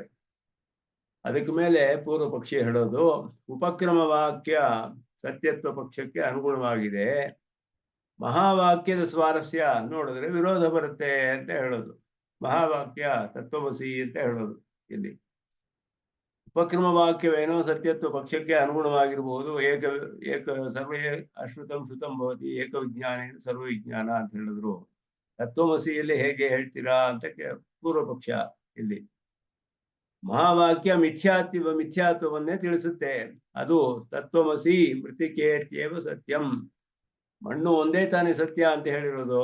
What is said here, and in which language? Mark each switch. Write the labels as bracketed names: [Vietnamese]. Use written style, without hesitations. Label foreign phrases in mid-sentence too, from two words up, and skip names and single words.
[Kannada] ಅದಕ್ಕೆ ಮೇಲೆ ಪೂರ್ವ ಪಕ್ಷಿ ಹೇಳೋದು, ಉಪಕ್ರಮ ವಾಕ್ಯ ಸತ್ಯತ್ವ ಪಕ್ಷಕ್ಕೆ ಅನುಗುಣವಾಗಿದೆ, ಮಹಾವಾಕ್ಯದ ಸ್ವಾರಸ್ಯ ನೋಡಿದ್ರೆ ವಿರೋಧ ಬರುತ್ತೆ ಅಂತ ಹೇಳೋದು. ಮಹಾವಾಕ್ಯ ತತ್ವಮಸಿ ಅಂತ ಹೇಳೋದು. ಇಲ್ಲಿ ಉಪಕ್ರಮ ವಾಕ್ಯವೇನೋ ಸತ್ಯತ್ವ ಪಕ್ಷಕ್ಕೆ ಅನುಗುಣವಾಗಿರ್ಬೋದು. [Sanskrit] ಸರ್ವೇ ಅಶ್ರುತಂ ಶ್ರುತಂ ಭವತಿ ಏಕವಿಜ್ಞಾನ ಸರ್ವವಿಜ್ಞಾನ [Kannada] ಅಂತ ಹೇಳಿದ್ರು. ತತ್ವಮಸಿಯಲ್ಲಿ ಹೇಗೆ ಹೇಳ್ತೀರಾ ಅಂತ ಪೂರ್ವ ಪಕ್ಷ. ಇಲ್ಲಿ ಮಹಾವಾಕ್ಯ ಮಿಥ್ಯಾತ್ವವನ್ನೇ ತಿಳಿಸುತ್ತೆ. ಅದು [Sanskrit] ತತ್ವಮಸಿ ಮೃತಿಕೇತ್ಯೇವ ಸತ್ಯಂ, [Kannada] ಮಣ್ಣು ಒಂದೇ ತಾನೇ ಸತ್ಯ ಅಂತ ಹೇಳಿರೋದು.